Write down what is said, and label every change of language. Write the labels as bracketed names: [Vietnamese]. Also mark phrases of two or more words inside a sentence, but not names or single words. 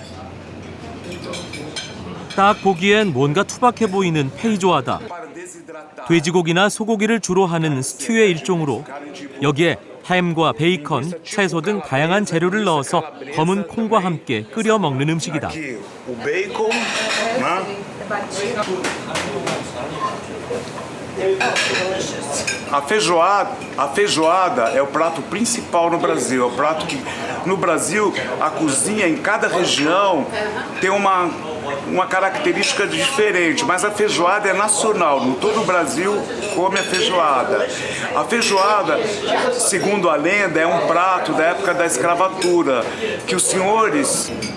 [Korean] 딱 보기엔 뭔가 투박해 보이는 페이조아다. 돼지고기나 소고기를 주로 하는 스튜의 일종으로 여기에 햄과 베이컨, 채소 등 다양한 재료를 넣어서 검은 콩과 함께 끓여 먹는 음식이다. [Portuguese] A feijoada é o prato principal no Brasil. É o prato que no Brasil a cozinha em cada região tem uma característica diferente, mas a feijoada é nacional. No todo o Brasil come a feijoada. A feijoada, segundo a lenda, é um prato da época da escravatura que os senhores